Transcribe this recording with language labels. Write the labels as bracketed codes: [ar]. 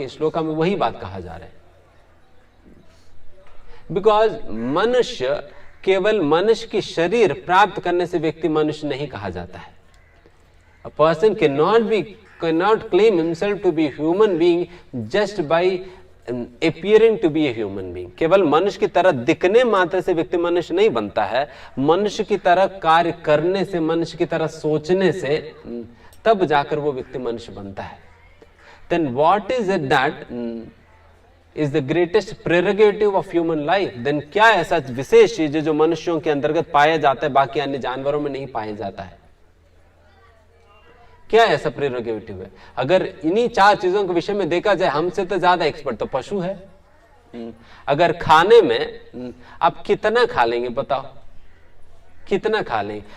[hi] इस श्लोक में वही बात कहा जा रहा है। बिकॉज मनुष्य केवल मनुष्य की शरीर प्राप्त करने से व्यक्ति मनुष्य नहीं कहा जाता है। [en] A person cannot claim himself to be a human being just by appearing to be a human being। [hi] केवल मनुष्य की तरह दिखने मात्र से व्यक्ति मनुष्य नहीं बनता है, मनुष्य की तरह कार्य करने से, मनुष्य की तरह सोचने से तब जाकर वो व्यक्ति मनुष्य बनता है। [en] Then what is it that is the greatest prerogative of human life? [hi] Then क्या ऐसा विशेष चीज है जो मनुष्यों के अंतर्गत पाया जाता है, बाकी अन्य जानवरों में नहीं पाया जाता है? क्या ऐसा प्रेरोगेटिव है? अगर इन्हीं 4 चीजों के विषय में देखा जाए, हमसे तो ज्यादा एक्सपर्ट तो पशु है। अगर खाने में आप कितना खा लेंगे बताओ, कितना खा लेंगे?